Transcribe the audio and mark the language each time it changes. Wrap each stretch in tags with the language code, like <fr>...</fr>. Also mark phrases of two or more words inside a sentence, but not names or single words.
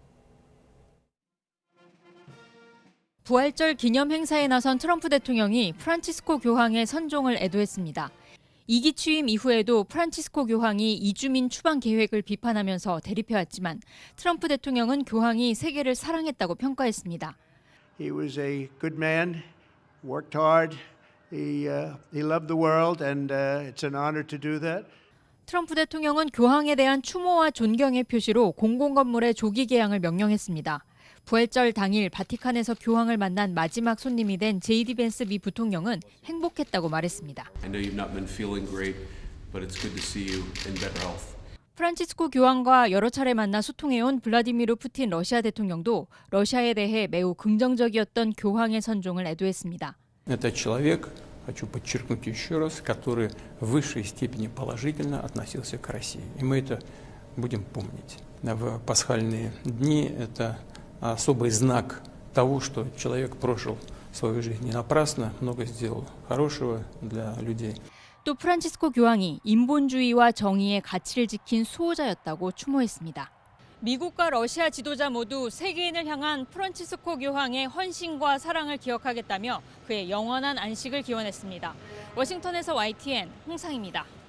<ko>부활절 기념 행사에 나선 트럼프 대통령이 프란치스코 교황의 선종을 애도했습니다. 2기 취임 이후에도 프란치스코 교황이 이주민 추방 계획을 비판하면서 대립해왔지만 트럼프 대통령은 교황이 세계를 사랑했다고 평가했습니다.</ko> <en>He was a good man, worked hard, he loved the world, and it's an honor to do that.</en> <ko>트럼프 대통령은 교황에 대한 추모와 존경의 표시로 공공건물의 조기 개양을 명령했습니다. 부활절 당일 바티칸에서 교황을 만난 마지막 손님이 된 제이디 벤스 미 부통령은 행복했다고 말했습니다.</ko> <en>I know you've not been feeling great, but it's good to see you in better health.</en> <ko>프란치스코 교황과 여러 차례 만나 소통해온 블라디미르 푸틴 러시아 대통령도 러시아에 대해 매우 긍정적이었던 교황의 선종을 애도했습니다.</ko> <ru>Это человек, хочу подчеркнуть еще раз, который в высшей степени положительно относился к России. И мы это будем помнить. В пасхальные дни это особый знак того, что человек прожил свою жизнь не напрасно, много сделал хорошего для людей.</ru> <ko>또 프란치스코 교황이 인본주의와 정의의 가치를 지킨 수호자였다고 추모했습니다. 미국과 러시아 지도자 모두 세계인을 향한 프란치스코 교황의 헌신과 사랑을 기억하겠다며 그의 영원한 안식을 기원했습니다. 워싱턴에서 YTN 홍상입니다.</ko>